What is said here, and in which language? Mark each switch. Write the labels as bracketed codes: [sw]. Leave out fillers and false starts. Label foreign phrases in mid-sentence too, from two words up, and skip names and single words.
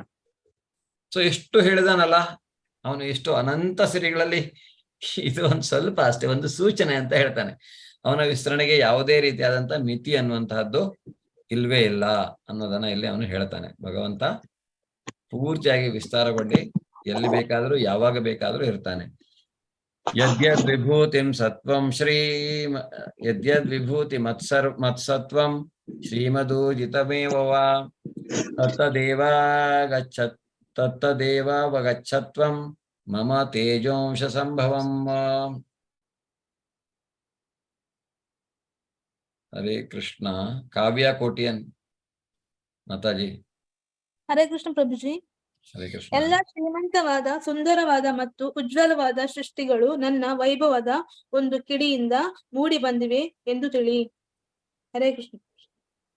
[kn] ಸೊ ಎಷ್ಟು ಹೇಳಿದಾನಲ್ಲ ಅವನು, ಎಷ್ಟು ಅನಂತ ಸಿರಿಗಳಲ್ಲಿ ಇದು ಒಂದು ಸ್ವಲ್ಪ ಅಷ್ಟೇ, ಒಂದು ಸೂಚನೆ ಅಂತ ಹೇಳ್ತಾನೆ. ಅವನ ವಿಸ್ತರಣೆಗೆ ಯಾವುದೇ ರೀತಿಯಾದಂತ ಮಿತಿ ಅನ್ನುವಂತಹದ್ದು ಇಲ್ವೇ ಇಲ್ಲ ಅನ್ನೋದನ್ನ ಇಲ್ಲಿ ಅವನು ಹೇಳ್ತಾನೆ. ಭಗವಂತ ಪೂರ್ತಿಯಾಗಿ ವಿಸ್ತಾರಗೊಂಡು ಎಲ್ಲಿ ಬೇಕಾದ್ರೂ ಯಾವಾಗ ಬೇಕಾದ್ರೂ ಇರ್ತಾನೆ. [sa] ಯದ್ಯದ್ ವಿಭೂತಿಂ ಸತ್ವಂ ಯದ್ಯದ್ ವಿಭೂತಿ ಮತ್ಸತ್ವಂ ಶ್ರೀಮದೂಜಿತಮೇವ ವಾ ತತ್ತದೇವಾವಗಚ್ಚತ್ವಂ ಮಮ ತೇಜೋಂಶ ಸಂಭವಂ. ಹರೇ ಕೃಷ್ಣ. [kn] ಕಾವ್ಯ ಕೋಟಿಯನ್ ಮಾತಾಜಿ. [sa] ಹರೇ ಕೃಷ್ಣ ಪ್ರಭುಜಿ. ಹರೇ ಕೃಷ್ಣ. [kn] ಎಲ್ಲ ಶ್ರೀಮಂತವಾದ, ಸುಂದರವಾದ ಮತ್ತು ಉಜ್ವಲವಾದ ಸೃಷ್ಟಿಗಳು ನನ್ನ ವೈಭವದ ಒಂದು ಕಿಡಿಯಿಂದ ಮೂಡಿ ಬಂದಿವೆ ಎಂದು ತಿಳಿ. [sa] ಹರೇ ಕೃಷ್ಣ.